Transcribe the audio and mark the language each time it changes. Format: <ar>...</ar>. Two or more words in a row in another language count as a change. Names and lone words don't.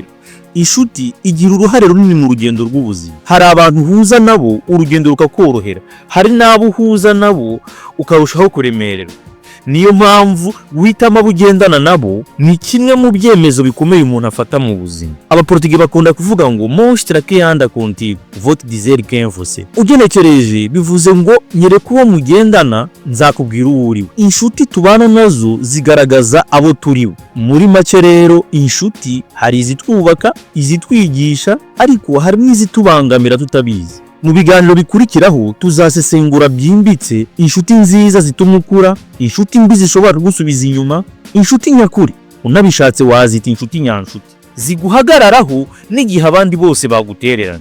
<rw>Inshuti igira uruhare runini mu rugendo rw'ubuzima. Hari abantu uhuza nabo urugendo rukakorohera, hari n'abo uhuza nabo ukarushaho kuremererwa. Niyo mpamvu guhitamo abo ugendana nabo ni kimwe mu byemezo bikomeye umuntu afata mu buzima. Abaportugais bakunda kuvuga ngo</rw> <pt>mostra que anda contigo vote dizer quem você.</pt> <rw>Ugenekereje bivuze ngo nyereka uwo mugendana nzakubwira uwo uriwe. Inshuti tubana nazo zigaragaza abo turiwe. Muri make rero inshuti hari izitwubaka, izitwigisha, ariko hari n'izitubangamira tutabizi. Mu biganiro bikurikiraho tuzasesengura byimbitse inshuti nziza zituma ukura, inshuti mbi zishobora kugusubiza inyuma, inshuti nyakuri unabishatse wazita inshuti nyanshuti, ziguhagararaho n'igihe abandi bose bagutererana.</rw>